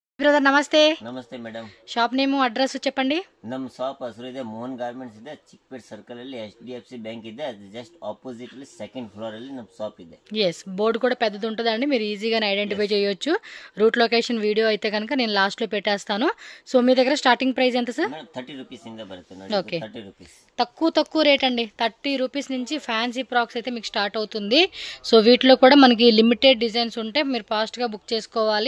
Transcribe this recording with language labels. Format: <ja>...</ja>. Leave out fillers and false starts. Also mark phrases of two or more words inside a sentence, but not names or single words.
<kn>ಬ್ರದರ್ ನಮಸ್ತೆ. ನಮಸ್ತೆ ಮೇಡಮ್.</kn> <en>shop name address</en> <te>చెప్పండి.</te> <kn>ನಮ್ಮ ಶಾಪ್ ಹೆಸರು ಇದೆ ಮೋಹನ್ ಗಾರ್ಮೆಂಟ್ಸ್ ಇದೆ, ಚಿಕ್ಕಪೇಟೆ ಸರ್ಕಲ್ ಅಲ್ಲಿ HDFC ಬ್ಯಾಂಕ್ ಇದೆ, ಅದು</kn> <en>just opposite</en> <kn>ಅಲ್ಲಿ</kn> <en>second floor</en> <kn>ಅಲ್ಲಿ ನಮ್ಮ ಶಾಪ್ ಇದೆ.</kn> <te>ఎస్ బోర్డు కూడా పెద్దది ఉంటుందండి, మీరు ఈజీగా ఐడెంటిఫై చేయొచ్చు.</te> <en>route location video</en> <te>అయితే కనుక నేను లాస్ట్ లో పెట్టేస్తాను. సో మీ దగ్గర</te> <en>starting price</en> <te>ఎంత సార్?</te> <kn>30 రూపీస్ ಇಂದ ಬರುತ್ತೆ.</kn> <te>ఓకే, 30 రూపీస్ తక్కువ రేట్ అండి. 30 రూపీస్ నుంచి</te> <en>fancy frocks</en> <te>అయితే మీకు స్టార్ట్ అవుతుంది. సో వీటిలో కూడా మనకి</te> <en>limited designs</en> <te>ఉంటే మీరు ఫాస్ట్ గా బుక్ చేసుకోవాలి.</te>